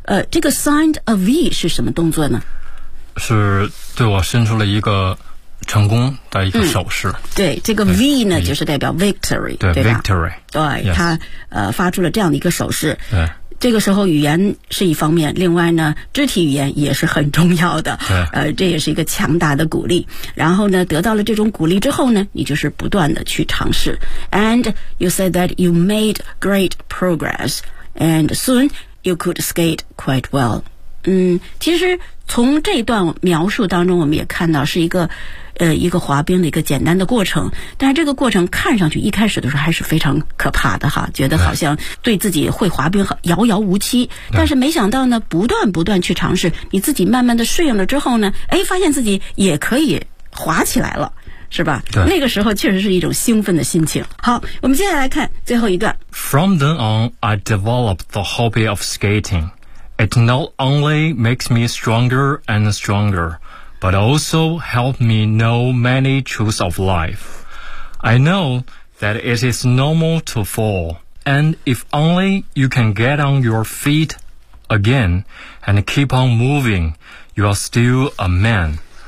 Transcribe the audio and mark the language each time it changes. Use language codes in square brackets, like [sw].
[zh] 这个 [en] signed a V [zh] 是什么动作呢？是对我伸出了一个成功的一个手势。对，这个 V 呢，就是代表 victory，对，对吧 [en] ？victory， [zh] 对，他、发出了这样的一个手势。对。这个时候语言是一方面，另外呢肢体语言也是很重要的，这也是一个强大的鼓励。然后呢得到了这种鼓励之后呢，你就是不断的去尝试。 [en] And you said that you made great progress and soon you could skate quite well. [zh] 其实从这段描述当中我们也看到是一个滑冰的一个简单的过程，但是这个过程看上去一开始的时候还是非常可怕的哈，觉得好像对自己会滑冰遥遥无期，但是没想到呢不断不断去尝试，你自己慢慢的适应了之后呢，哎，发现自己也可以滑起来了，是吧？对，那个时候确实是一种兴奋的心情。好，我们接下来看最后一段。 [en] From then on I developed the hobby of skating. It not only makes me stronger and strongerBut also helped me know many truths of life. I know that it is normal to fall, and if only you can get on your feet again and keep on moving, you are still a man.